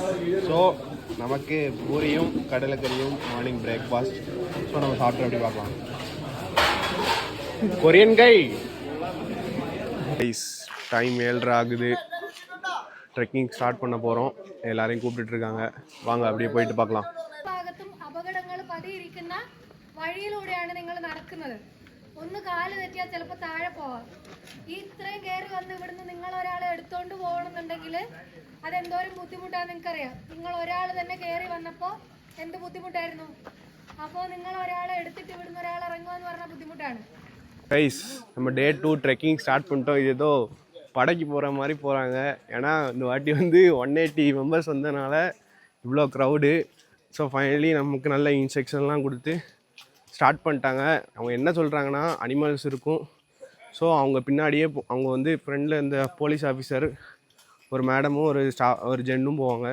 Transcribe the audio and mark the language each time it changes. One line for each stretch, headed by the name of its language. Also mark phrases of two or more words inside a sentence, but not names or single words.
Tamil: ஸோ நமக்கு பூரியும் கடலைக்கறியும்
English: morning breakfast.
Tamil: ஸோ நம்ம சாப்பிட்டு அப்படி பார்க்கலாம். கொரியன்
English: guys time
Tamil: 7:30 ஆகுது.
English: trekking start
Tamil: பண்ண போகிறோம். எல்லாரையும் கூப்பிட்டுட்டு இருக்காங்க. வாங்க அப்படியே போயிட்டு பார்க்கலாம்.
Malayalam: അപകടങ്ങൾ പതിയിരിക്കുന്ന വഴിയിലൂടെയാണ് നിങ്ങൾ നടക്കുന്നത്. ഒന്ന് കാല് തെറ്റിയാൽ ചിലപ്പോൾ താഴെ പോവാം. ഈ ഇത്രയും കയറി വന്ന് ഇവിടുന്ന് നിങ്ങൾ ഒരാളെ എടുത്തോണ്ട് പോകണമെന്നുണ്ടെങ്കിൽ അതെന്തോരം ബുദ്ധിമുട്ടാന്ന് നിങ്ങൾക്കറിയാം. നിങ്ങൾ ഒരാൾ തന്നെ കയറി വന്നപ്പോൾ എന്ത് ബുദ്ധിമുട്ടായിരുന്നു. അപ്പോൾ നിങ്ങൾ ഒരാളെ എടുത്തിട്ട് ഇവിടുന്ന് ഒരാൾ ഇറങ്ങുക എന്ന് പറഞ്ഞാൽ ബുദ്ധിമുട്ടാണ്.
Tamil: கைஸ் நம்ம
English: day 2 trekking start
Tamil: பண்ணிட்டோம். இது ஏதோ படைக்கு போகிற மாதிரி போகிறாங்க. ஏன்னா இந்த வாட்டி வந்து 180 மெம்பர்ஸ் வந்ததுனால இவ்வளோ க்ரௌடு.
English: so finally
Tamil: நமக்கு நல்ல இன்ஸ்ட்ரக்ஷன்லாம் கொடுத்து ஸ்டார்ட் பண்ணிட்டாங்க. அவங்க என்ன சொல்கிறாங்கன்னா அனிமல்ஸ் இருக்கும். ஸோ அவங்க பின்னாடியே அவங்க வந்து ஃப்ரெண்டில் இந்த
English: police officer
Tamil: ஒரு மேடமும் ஒரு ஜென்னும் போவாங்க.